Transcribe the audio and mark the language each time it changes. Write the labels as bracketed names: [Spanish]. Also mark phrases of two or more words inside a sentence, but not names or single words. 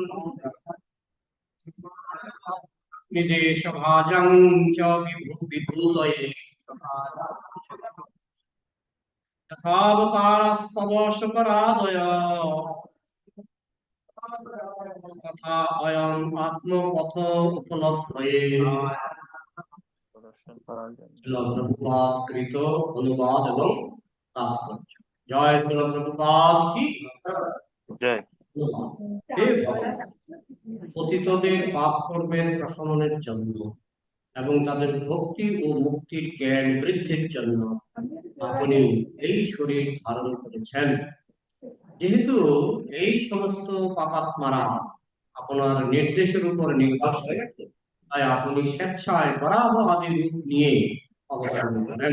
[Sanskrit] निदेश भाजं च विभूतये यथावतारस्तव शुकरादय तथा अयम् आत्मपथ उपलब्धये प्रभुपाद कृत अनुवाद एवं तात्पर्य। [Hindi] जय श्री प्रभुपाद की जय। [Bangla] পতিতদের পাপ কর্মের প্রশমনের জন্য এবং তাদের ভক্তি ও মুক্তির জ্ঞান বৃদ্ধির জন্য আপনি এই শরীর ধারণ করেছেন। যেহেতু এই সমস্ত পাপাত্মারা আপনার নির্দেশের উপর নির্ভরশীল, তাই আপনি স্বেচ্ছায় বরাহ আদি রূপ নিয়ে অবতরণ করেন।